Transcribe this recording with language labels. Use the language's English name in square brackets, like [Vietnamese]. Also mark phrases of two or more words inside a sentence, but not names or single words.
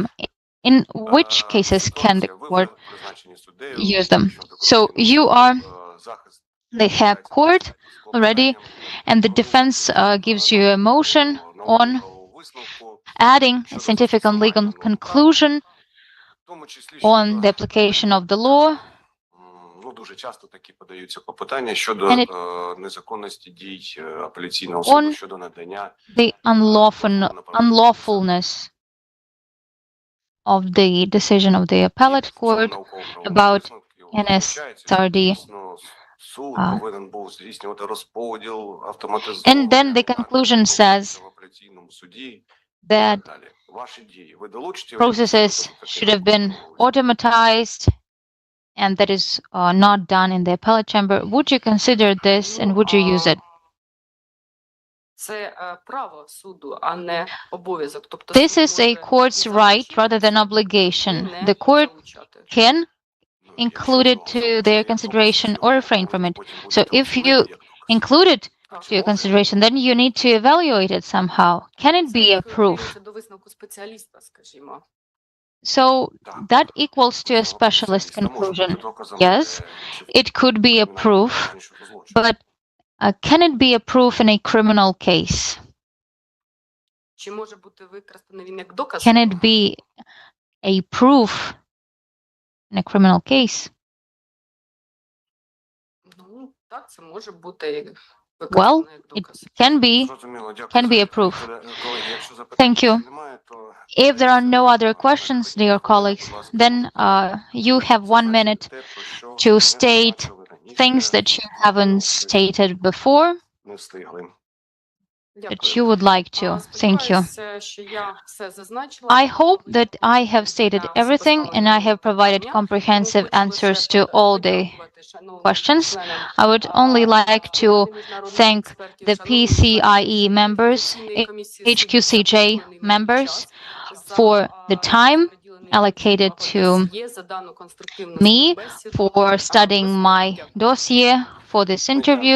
[English] In which cases can the court use them? So you are the Hague Court already, and the defense gives you a motion on adding a scientific and legal conclusion on the application of the law. [Ukrainian] Дуже часто такі подаються клопотання щодо незаконності дій апеляційного суду щодо надання [English] the unlawfulness of the decision of the appellate court about NSRD. [Ukrainian] Суд А. повинен був здійснювати розподіл, [English] And then the conclusion says [Ukrainian] в апеляційному суді і [English] that [Ukrainian] так далі. Ваші дії. Ви долучите [English] processes should have been automatized, and that is not done in the appellate chamber. Would you consider this and would you use it? [Ukrainian] Це право суду, а не обов'язок. Тобто [English] This [Ukrainian] суд [English] is a [Ukrainian] може [English] court's [Ukrainian] і [English] right [Ukrainian] залучити [English] rather than [Ukrainian] це, і [English] obligation. [Ukrainian] не [English] The court [Ukrainian] залучати. [English] can include it to their consideration or refrain from it. So if you include it to your consideration, then you need to evaluate it somehow. Can it be a proof? [Ukrainian] Дорівнюється до висновку спеціаліста, скажімо. [English] So that equals to a specialist conclusion. Yes, it could be a proof, but can it be a proof in a criminal case? [Ukrainian] Чи може бути використаний він як доказ? [English] Can it be a proof in a criminal case? [Ukrainian] Ну, так, це може бути [English] Well, [Ukrainian] використаний як [English] it [Ukrainian] доказ. [English] can be a proof. Thank you. If there are no other questions, dear colleagues, then you have 1 minute to state things that you haven't stated before [Ukrainian] Не встигли. [English] that you would like to. Thank you. [Ukrainian] Сподіваюся, що я все зазначила. [English] I hope that I have stated everything and I have provided comprehensive answers to all the questions. I would only like to thank the PCIe members, HQCJ members, for the time allocated to me for studying my dossier for this interview.